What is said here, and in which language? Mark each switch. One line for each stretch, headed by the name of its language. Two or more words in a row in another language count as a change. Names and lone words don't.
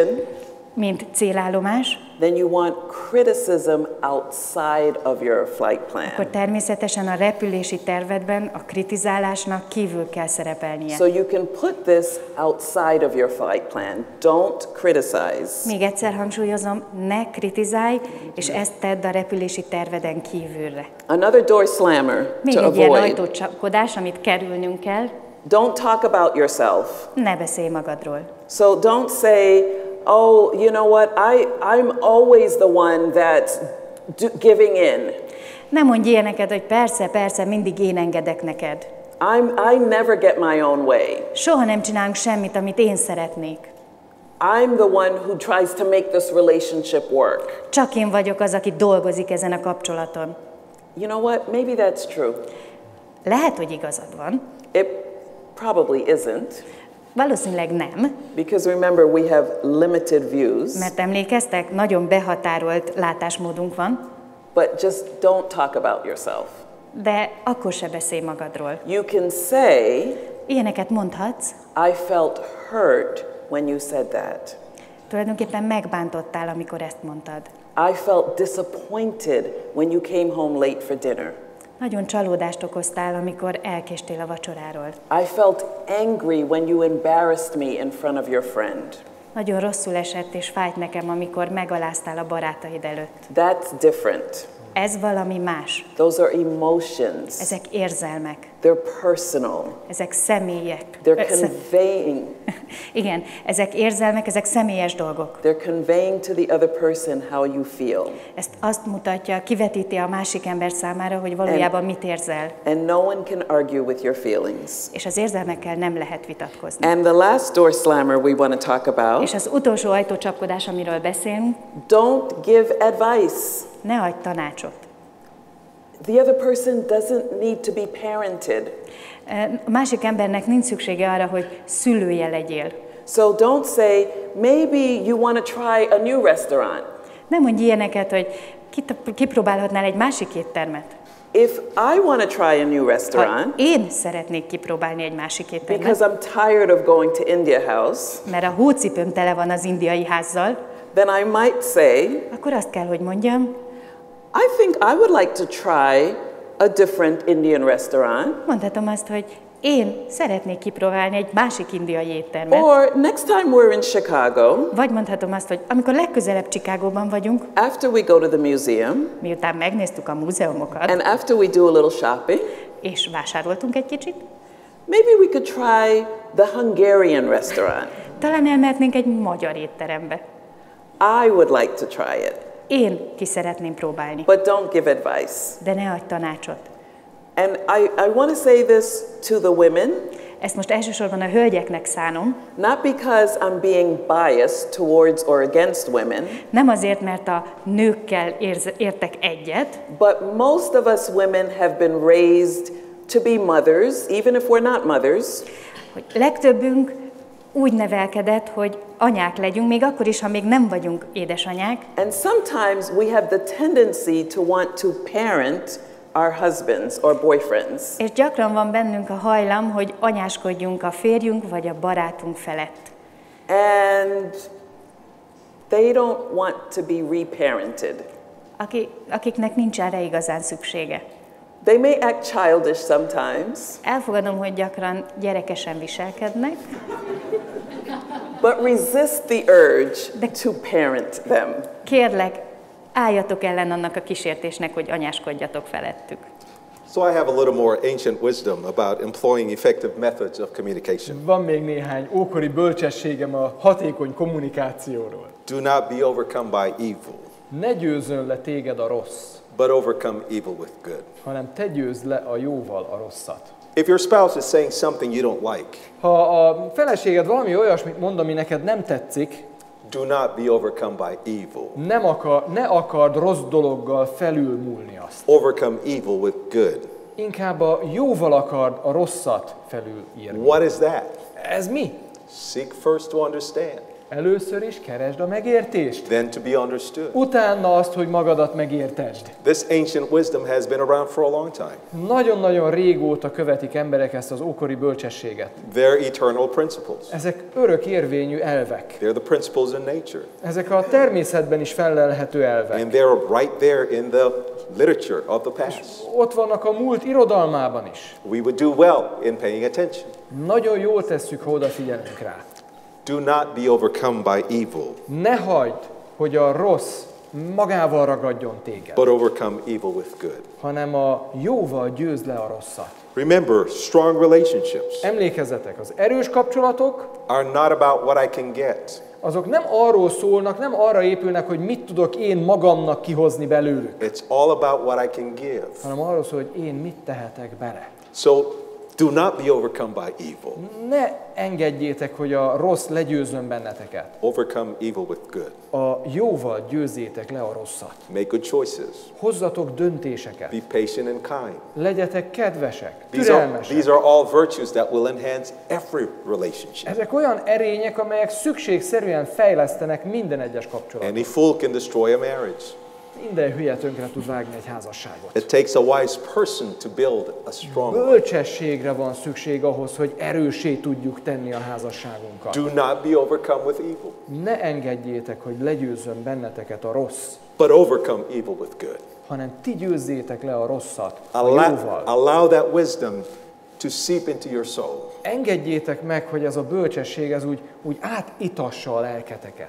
Hungarian: mint célállomás,
English: then you want criticism outside of your flight
Hungarian: akkor
English: plan.
Hungarian: természetesen a repülési tervedben a kritizálásnak kívül kell szerepelnie.
English: So you can put this outside of your flight plan. Don't criticize.
Hungarian: Még egyszer hangsúlyozom, ne kritizálj, és ezt tedd a repülési terveden kívülre.
English: Another door slammer
Hungarian: Még
English: to
Hungarian: egy ilyen
English: avoid.
Hungarian: ajtócsapkodás, amit kerülnünk kell,
English: Don't talk about yourself.
Hungarian: ne beszélj magadról.
English: So don't say, oh, you know what, I'm always the one that's giving in.
Hungarian: Ne mondj ilyeneket, hogy persze, mindig én engedek neked.
English: I never get my own way.
Hungarian: Soha nem csinálunk semmit, amit én szeretnék.
English: I'm the one who tries to make this relationship work.
Hungarian: Csak én vagyok az, aki dolgozik ezen a kapcsolaton.
English: You know what, maybe that's true.
Hungarian: Lehet, hogy igazad van,
English: It probably isn't,
Hungarian: valószínűleg nem,
English: because remember we have limited views,
Hungarian: mert emlékeztek, nagyon behatárolt látásmódunk van,
English: but just don't talk about yourself.
Hungarian: de akkor se beszélj magadról.
English: You can say,
Hungarian: Ilyeneket mondhatsz,
English: I felt hurt when you said that.
Hungarian: tulajdonképpen megbántottál, amikor ezt mondtad.
English: I felt disappointed when you came home late for dinner.
Hungarian: Nagyon csalódást okoztál, amikor elkéstél a vacsoráról.
English: I felt angry when you embarrassed me in front of your friend.
Hungarian: Nagyon rosszul esett és fájt nekem, amikor megaláztál a barátaid előtt.
English: That's different.
Hungarian: Ez valami más.
English: Those are emotions.
Hungarian: Ezek érzelmek.
English: They're personal.
Hungarian: Ezek személyek.
English: They're conveying.
Hungarian: Igen, ezek érzelmek, ezek személyes dolgok.
English: They're conveying to the other person how you feel.
Hungarian: Ezt azt mutatja, kivetíti a másik ember számára, hogy valójában mit érzel.
English: And no one can argue with your feelings.
Hungarian: És az érzelmekkel nem lehet vitatkozni.
English: And the last door slammer we want to talk about,
Hungarian: És az utolsó ajtócsapkodás, amiről beszélünk,
English: don't give advice.
Hungarian: ne adj tanácsot.
English: The other person doesn't need to be parented.
Hungarian: A másik embernek nincs szüksége arra, hogy szülője legyél.
English: So don't say, maybe you want to try a new restaurant.
Hungarian: Nem mondj ilyeneket, hogy kipróbálhatnál egy másik éttermet.
English: If I want to try a new
Hungarian: Ha
English: restaurant,
Hungarian: én szeretnék kipróbálni egy másik éttermet,
English: because I'm tired of going to India House,
Hungarian: mert a hócipőm tele van az indiai házzal,
English: then I might say,
Hungarian: akkor azt kell, hogy mondjam,
English: I think I would like to try a different Indian restaurant.
Hungarian: mondhatom azt, hogy én szeretnék kipróbálni egy másik indiai éttermet.
English: Or next time we're in Chicago,
Hungarian: Vagy mondhatom azt, hogy amikor legközelebb Chicagóban vagyunk,
English: after we go to the museum,
Hungarian: miután megnéztük a múzeumokat,
English: and after we do a little shopping,
Hungarian: és vásároltunk egy kicsit,
English: maybe we could try the Hungarian restaurant.
Hungarian: talán elmehetnénk egy magyar étterembe.
English: I would like to try it,
Hungarian: Én ki szeretném próbálni,
English: but don't give advice.
Hungarian: de ne adj tanácsot.
English: And I want to say this to the women,
Hungarian: Ezt most elsősorban a hölgyeknek szánom,
English: not because I'm being biased towards or against women,
Hungarian: nem azért, mert a nőkkel értek egyet,
English: but most of us women have been raised to be mothers, even if we're not mothers.
Hungarian: hogy legtöbbünk úgy nevelkedett, hogy anyák legyünk, még akkor is, ha még nem vagyunk édesanyák,
English: And sometimes we have the tendency to want to parent our husbands or boyfriends.
Hungarian: és gyakran van bennünk a hajlam, hogy anyáskodjunk a férjünk vagy a barátunk felett.
English: And they don't want to be reparented.
Hungarian: Akiknek nincs erre igazán szüksége.
English: They may act childish sometimes.
Hungarian: Elfogadom, hogy gyakran gyerekesen viselkednek,
English: But resist the urge to parent them.
Hungarian: kérlek, álljatok ellen annak a kísértésnek, hogy anyáskodjatok felettük.
English: So I have a little more ancient wisdom about employing effective methods of communication.
Hungarian: Van még néhány ókori bölcsességem a hatékony kommunikációról.
English: Do not be overcome by evil,
Hungarian: Ne győzzön le téged a rossz,
English: but overcome evil with good.
Hungarian: hanem te győzd le a jóval a rosszat.
English: If your spouse is saying something you don't like,
Hungarian: Ha a feleséged valami olyasmit mond, ami neked nem tetszik,
English: do not be overcome by evil.
Hungarian: ne akard rossz dologgal felülmúlni azt.
English: Overcome evil with good.
Hungarian: Inkább a jóval akard a rosszat felülírni.
English: What is that?
Hungarian: Ez mi?
English: Seek first to understand,
Hungarian: Először is keresd a megértést.
English: then to be understood.
Hungarian: Utána azt, hogy magadat megértesd.
English: This ancient wisdom has been around for a long time.
Hungarian: Nagyon-nagyon régóta követik emberek ezt az ókori bölcsességet.
English: They're eternal principles.
Hungarian: Ezek örök érvényű elvek.
English: They're the principles in nature.
Hungarian: Ezek a természetben is fellelhető elvek.
English: And they're right there in the literature of the past.
Hungarian: Ott vannak a múlt irodalmában is.
English: We would do well in paying attention.
Hungarian: Nagyon jól tesszük, ha odafigyelünk rá.
English: Do not be overcome by evil,
Hungarian: Ne hagyd, hogy a rossz magával ragadjon téged,
English: but overcome evil with good.
Hungarian: hanem a jóval győzd le a rosszat.
English: Remember, strong relationships
Hungarian: Emlékezzetek, az erős kapcsolatok,
English: are not about what I can get.
Hungarian: azok nem arról szólnak, nem arra épülnek, hogy mit tudok én magamnak kihozni belőlük,
English: It's all about what I can give.
Hungarian: hanem arról szól, hogy én mit tehetek bele.
English: So do not be overcome by evil.
Hungarian: Ne engedjétek, hogy a rossz legyőzzön benneteket.
English: Overcome evil with good.
Hungarian: A jóval győzzétek le a rosszat.
English: Make good choices.
Hungarian: Hozzatok döntéseket.
English: Be patient and kind.
Hungarian: Legyetek kedvesek,
English: These are
Hungarian: türelmesek.
English: all virtues that will enhance every relationship.
Hungarian: Ezek olyan erények, amelyek szükségszerűen fejlesztenek minden egyes kapcsolatot.
English: Any fool can destroy a marriage.
Hungarian: Minden hülye tönkre tud vágni egy házasságot.
English: It takes a wise person to build a strong one.
Hungarian: Bölcsességre van szükség ahhoz, hogy erőssé tudjuk tenni a házasságunkat.
English: Do not be overcome with evil,
Hungarian: Ne engedjétek, hogy legyőzzön benneteket a rossz,
English: but overcome evil with good.
Hungarian: hanem ti győzzétek le a rosszat a
English: Allow,
Hungarian: jóval.
English: allow that wisdom to seep into your soul.
Hungarian: Engedjétek meg, hogy ez a bölcsesség ez úgy átitassa a lelketeket.